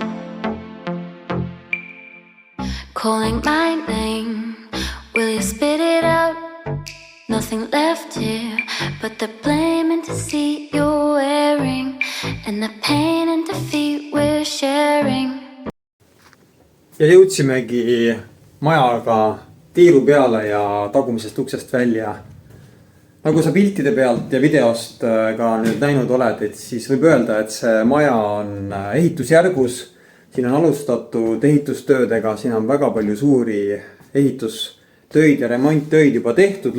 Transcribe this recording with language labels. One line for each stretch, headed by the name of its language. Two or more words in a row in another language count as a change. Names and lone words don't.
English: Calling my name, will you spit it out? Nothing left here but the blame and deceit you're wearing, and the pain and defeat we're sharing.
Estonian: Ja jõudsimegi majaga tiiru peale ja tagumisest uksest välja. Nagu sa piltide pealt ja videost ka nüüd näinud oled, et siis võib öelda, et see maja on ehitusjärgus. Siin on alustatud ehitustöödega, siin on väga palju suuri ehitustöid ja remonttöid juba tehtud.